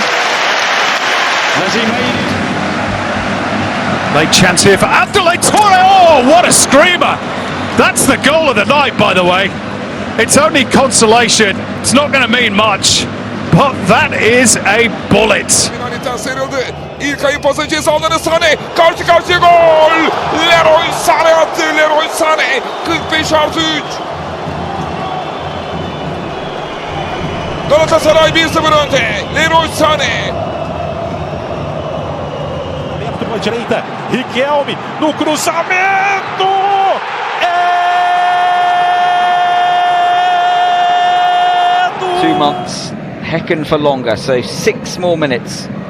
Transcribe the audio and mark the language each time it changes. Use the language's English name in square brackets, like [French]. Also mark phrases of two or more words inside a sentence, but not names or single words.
[English] As he made it. Late chance here for Abdoulaye Touré. Oh, what a screamer! That's the goal of the night, by the way. It's only consolation. It's not going to mean much, but that is a bullet. [Turkish] İlk ayı pası ceza alanı Sané. Karşı karşıya gol. Leroy Sané attı. Leroy Sané. 45+3. Galatasaray 1-0 önde. Leroy Sané. [Portuguese] Para a direita, Riquelme no cruzamento. [English] 2 months, heckin' for longer, so 6 more minutes.